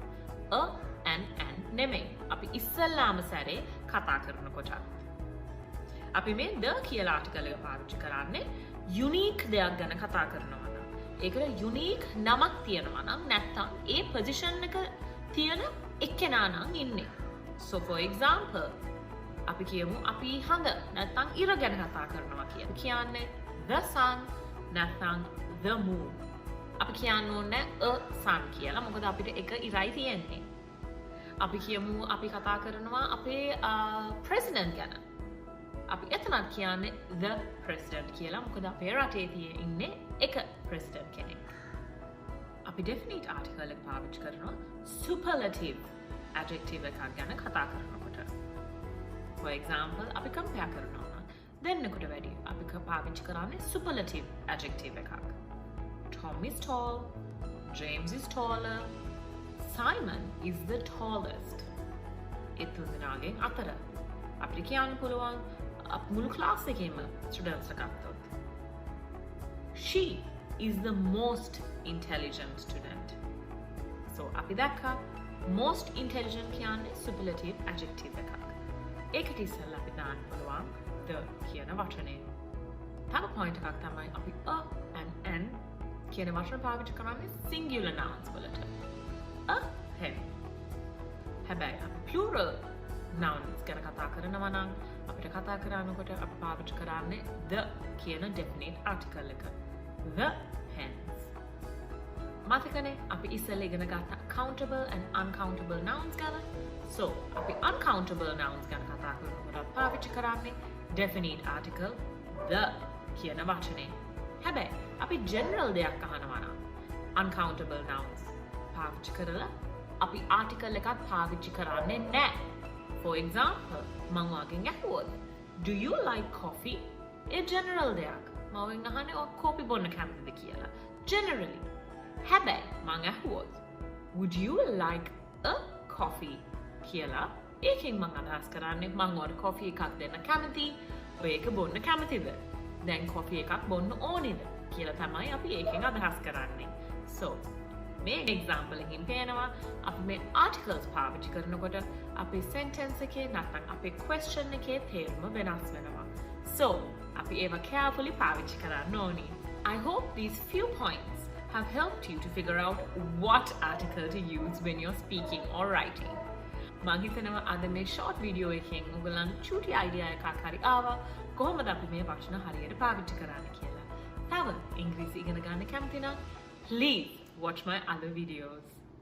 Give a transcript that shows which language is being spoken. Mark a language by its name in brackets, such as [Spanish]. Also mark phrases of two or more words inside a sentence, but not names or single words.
[English] a and an [Sinhala] නෙමෙයි. අපි ඉස්සල්ලාම සැරේ කතා කරනකොට අපි මේ the කියලා article එක පාවිච්චි කරන්නේ unique දෙයක් ගැන කතා කරනවා නම්. ඒකට unique නමක් තියෙනවා නම් නැත්නම් ඒ position එක තියෙන එක්කෙනා නම් ඉන්නේ. [English] So for example [Sinhala] අපි කියමු අපි හඳ නැත්නම් ඉර ගැන කතා කරනවා කියලා. [English] කියන්නේ the sun නැත්නම් the moon. [Sinhala] අපි කියන්න ඕනේ [English] a sun [Sinhala] කියලා. මොකද අපිට එක ඉරයි තියෙන්නේ. අපි කියමු අපි කතා කරනවා අපේ president ගැන. අපි එතනත් කියන්නේ [English] the president [Sinhala] කියලා. මොකද අපේ රටේ ඉන්නේ එක president කෙනෙක්. අපි [English] definite article [Sinhala] එක පාවිච්චි කරනවා [English] superlative adjective [Sinhala] එකක් ගැන කතා කරනකොට. [English] For example [Sinhala] අපි compare කරනවා නම් දෙන්නෙකුට වැඩි අපි පාවිච්චි කරන්නේ [English] superlative adjective [Sinhala] එකක්. [English] Tom is tall, James is taller, Simon is the tallest. [Sinhala] ඒ තුන්දෙනාගෙන් අතර අපිට කියන්න පුළුවන් මුළු ක්ලාස් එකේම ස්ටුඩන්ට්ස් ගත්තොත් [English] she is the most intelligent student. [Sinhala] So අපි දැක්කා [English] most intelligent [Sinhala] කියන්නේ [English] superlative adjective [Sinhala] එකක්. ඒකට ඉස්සෙල්ලා අපි දාන්න පුළුවන් the කියන වචනේ. තව point එකක් තමයි අපි [English] a and an [Sinhala] කියන වචන පාවිච්චි කරන්නේ [English] singular nouns [Sinhala] වලට. [English] a hen. [Sinhala] හැබැයි අපි [English] plural nouns [Sinhala] ගැන කතා කරනවා නම් අපිට කතා කරනකොට අපි පාවිච්චි කරන්නේ the කියන [English] definite article [Sinhala] එක. [English] The hens. [Sinhala] මතකනේ අපි ඉස්සෙල්ලා ඉගෙන ගත්ත [English] countable and uncountable nouns [Sinhala] ගැන. So අපි [English] uncountable nouns [Sinhala] ගැන කතා කරනකොට පාවිච්චි කරන්නේ [English] definite article the [Sinhala] කියන වචනේ. හැබැයි අපි general දෙයක් අහනවා නම් [English] uncountable nouns [Sinhala] පාවිච්චි කරලා අපි article එකක් පාවිච්චි කරන්නේ නැහැ. [English] For example [Sinhala] මම වාගෙන් අහුවොත් [English] do you like coffee? [Sinhala] ඒ general දෙයක්. මම අහන්නේ ඔය කෝපි බොන්න කැමතිද කියලා. Generally. හැබැයි මම අහුවොත් [English] would you like a coffee [Sinhala] කියලා ඒකෙන් මම අදහස් කරන්නේ මම ඔයාලට coffee එකක් දෙන්න කැමතියි. ඔය එක බොන්න කැමතිද? දැන් coffee එකක් බොන්න ඕනේද කියලා තමයි අපි ඒකෙන් අදහස් කරන්නේ. So මේ example එකකින් පේනවා අපි මේ articles පාවිච්චි කරනකොට අපේ sentence එකේ නැත්නම් අපේ question එකේ තේරුම වෙනස් වෙනවා. So අපි ඒව carefully පාවිච්චි කරන්න ඕනි. [English] I hope these few points have helped you to figure out what article to use when you're speaking or writing. [Sinhala] මම හිතනවා අද මේ [English] short video [Sinhala] එකෙන් ඔයගලන් චූටි idea එකක් හරි ආවා කොහොමද අපි මේ වචන හරියට පාවිච්චි කරන්න කියලා. තව ඉංග්‍රීසි ඉගෙන ගන්න කැමති නම් [English] please watch my other videos.